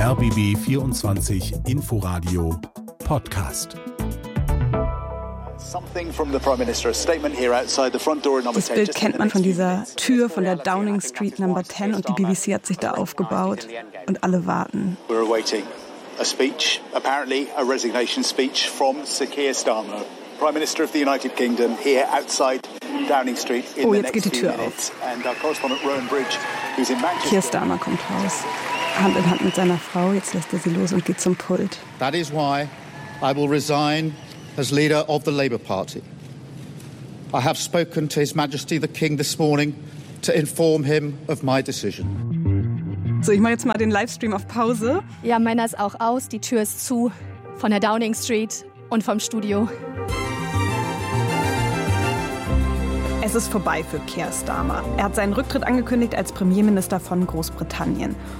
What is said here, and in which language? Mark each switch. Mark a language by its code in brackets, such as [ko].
[de] RBB 24 Inforadio Podcast. Das Bild kennt man von dieser Tür von der Downing Street Number 10 und die BBC hat sich da aufgebaut und alle warten. [en] We're awaiting a speech, apparently a resignation speech from Sir Keir Starmer, Prime Minister of the United Kingdom, here outside Downing Street in the next few minutes. And our correspondent Rowan Bridge, he's in Manchester. [de] Keir Starmer kommt raus. Hand in Hand mit seiner Frau, jetzt lässt er sie los und geht zum Pult. [en] That is why I will resign as leader of the Labour Party. I have spoken to His Majesty the King this morning to inform him of my decision. [de] So, ich mache jetzt mal den Livestream auf Pause. Ja, meiner ist auch aus. Die Tür ist zu von der Downing Street und vom Studio. Es ist vorbei für Keir Starmer. Er hat seinen Rücktritt angekündigt als Premierminister von Großbritannien.